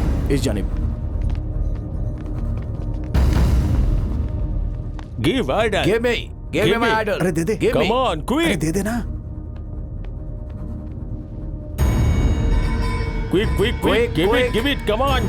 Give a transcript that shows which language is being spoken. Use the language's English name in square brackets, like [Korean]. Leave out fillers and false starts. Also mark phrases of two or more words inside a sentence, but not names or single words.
[Hindi] इस जानिब। [English] give idol. Give me my idol. [Hindi] अरे दे दे। [English] Give me. come on अरे क्विक [Hindi] दे दे ना। [English] quick quick quick quick. give it come on.